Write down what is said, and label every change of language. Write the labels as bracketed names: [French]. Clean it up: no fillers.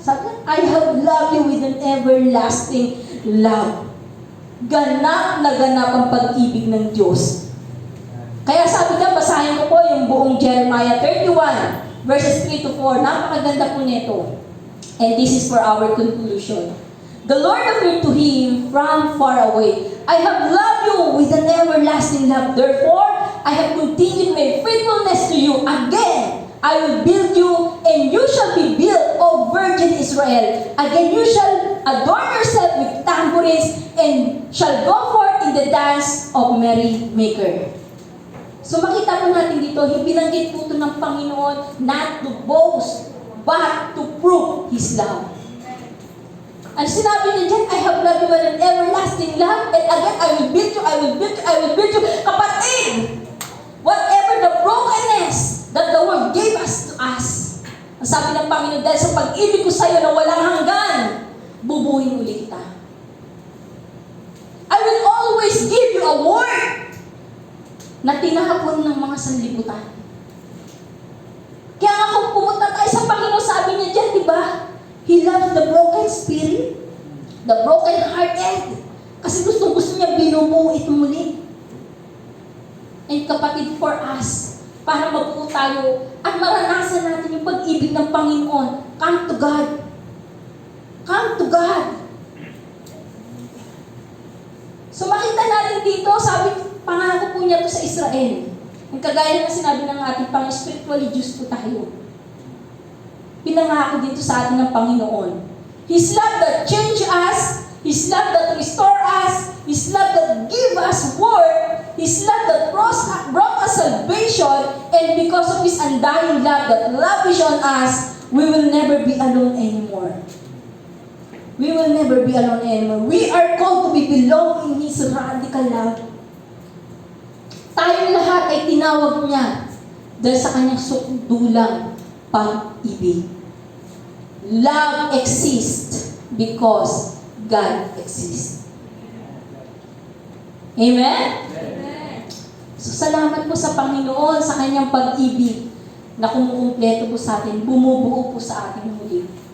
[English] Sabi, I have loved you with an everlasting love. [Filipino] Ganap na ganap ang pag-ibig ng Diyos. Kaya sabi niya, basahin ko po yung buong Jeremiah 31, verses 3 to 4. Napakaganda po nito. [English] And this is for our conclusion. The Lord appeared to him from far away. I have loved you with an everlasting love. Therefore, I have continued my faithfulness to you. Again, I will build you, and you shall be built, O Virgin Israel. Again, you shall adorn yourself with tambourines, and shall go forth in the dance of merrymaker. [Filipino] So makita po natin dito, binanggit po ito ng Panginoon [English] not to boast, but to prove His love. [Filipino] Ang sinabi niya dyan, [English] I have loved you with an everlasting love, and again, I will build you, I will build you, I will build you. [Filipino] Kapatid, [English] whatever the brokenness that the world gave us to us, [Filipino] ang sabi ng Panginoon, dahil sa pag-ibig ko sa iyo na walang hanggan, bubuhin ulit kita. [English] I will always give you a word [Filipino] na tinahapon ng mga sanlibutan. Kaya nga kung pumunta tayo sa Panginoon, sabi niya dyan, di ba? [English] He loves the broken spirit, the broken hearted. [Filipino] Kasi gusto niya binubuo ito muli. And kapatid, [English] for us, [Filipino] para mabuo tayo at maranasan natin yung pag-ibig ng Panginoon, [English] come to God. Come to God. [Filipino] So makita natin dito, sabi, pangako po niya to sa Israel. Ang kagaya na sinabi ng ating Panginoon, spiritually Jews po tayo. Pinangako dito sa atin ng Panginoon. [English] His love that change us, His love that restore us, His love that give us word, His love that brought us salvation, and because of His undying love that lavish on us, we will never be alone anymore. We will never be alone anymore. We are called to be belong in His radical love. [Filipino] Tayong lahat ay tinawag niya dahil sa kanyang sukdulang pag-ibig. [English] Love exists because God exists. [Filipino] Amen? So salamat po sa Panginoon sa kanyang pag-ibig na kumukumpleto po sa atin, bumubuo po sa ating muli.